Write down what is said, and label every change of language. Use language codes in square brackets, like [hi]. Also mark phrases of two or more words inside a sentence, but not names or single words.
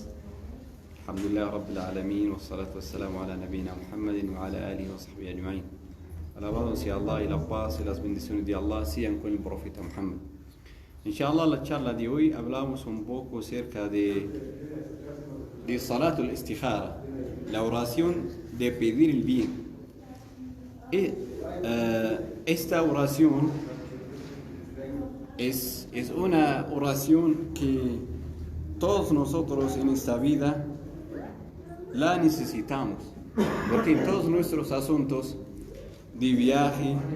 [ar] الحمد لله رب العالمين، والصلاة والسلام على نبينا محمد وعلى آله وصحبه أجمعين. [es] Alabado sea Allah y la paz y las bendiciones de Allah sean con el profeta Muhammad. Inshallah, la charla de hoy hablamos un poco acerca de [ar] صلاة الاستخارة, [es] la oración de pedir el bien. Esta oración es una oración que todos nosotros en esta vida la necesitamos, porque en todos nuestros asuntos de viaje,